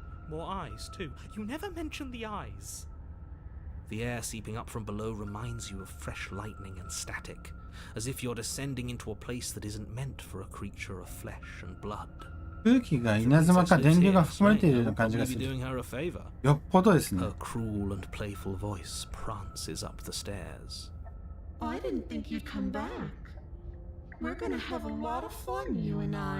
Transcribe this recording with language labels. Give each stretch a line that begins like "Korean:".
English: More eyes, too. You never mention the eyes. The air seeping up from below reminds you of fresh lightning and static, as if you're descending into a place that isn't meant for a creature of flesh and blood.
Japanese: 空気が稲妻か電流が含まれているような感じがする。
English: doing her a favor.
Japanese: よっぽどですね。
English: Her cruel and playful voice prances up the stairs. I didn't think you'd come back. We're gonna have a lot of fun, you and I.